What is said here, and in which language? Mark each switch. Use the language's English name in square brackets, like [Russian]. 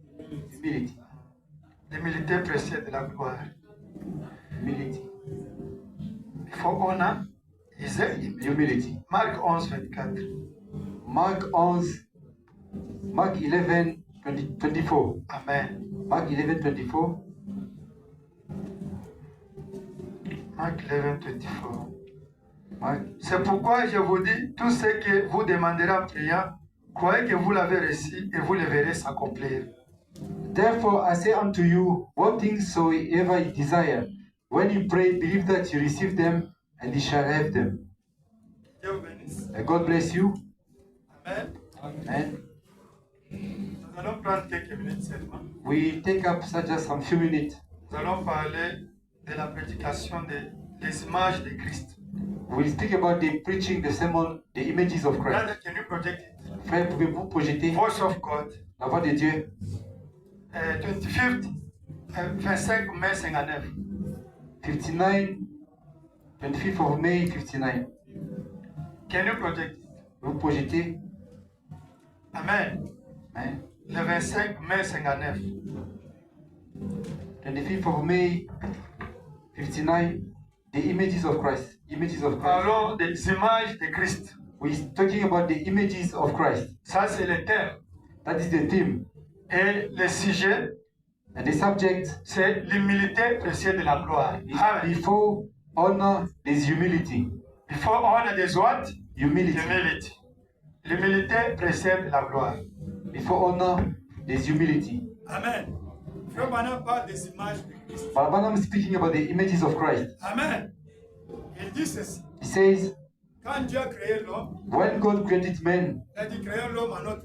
[English] Humility. [French] L'humilité précède la gloire. [English] Humility. Before honor is Humility. [French] Marc 11, 24. [English] Mark 11, 24. Amen. Mark 11, 24. [French] Marc 11, 24. [English] Mark. [French] C'est pourquoi je vous dis, tout ce que vous demanderez en priant, croyez que vous l'avez reçu et vous le verrez s'accomplir. [English] Therefore I say unto you, what things soever you desire, when you pray, believe that you receive them, and you shall have them. [French] Dieu vous bénisse. [English] God bless you. Amen. Amen. [French] Nous allons prendre quelques minutes seulement. [English] We take up just some few minutes. [French] Nous allons parler de la prédication des images de Christ. [English] We'll speak about the preaching, the sermon, the images of Christ. Brother, can you project it? [French] Frère, pouvez-vous projeter [English] Voice of God. [French] la voix de Dieu? 25 mai 59. [English] 59, 25th of May, 59. Can you project it? [French] Vous projetez? Amen. Hein? Le 25 mai 59. [English] 25th of May, 59. The images of Christ. Images of Christ. [French] Parlons des images de Christ. [English] We're talking about the images of Christ. [French] Ça, c'est le thème. [English] That is the theme. [French] Et le sujet, [English] And the subject [French] c'est l'humilité précède de la gloire. [English] is Amen. before honor, there's humility. Before honor, there's what? Humility. Humility. [French] L'humilité précède la gloire. [English] Before honor, there's humility. Amen. [French] Frère Branham parle des images de Christ. [English] But Branham is speaking about the images of Christ. [French] Amen. Il dit ceci. [English] He says, [French] Quand Dieu a créé l'homme, [English] when God created man, [French] il a dit créons l'homme à notre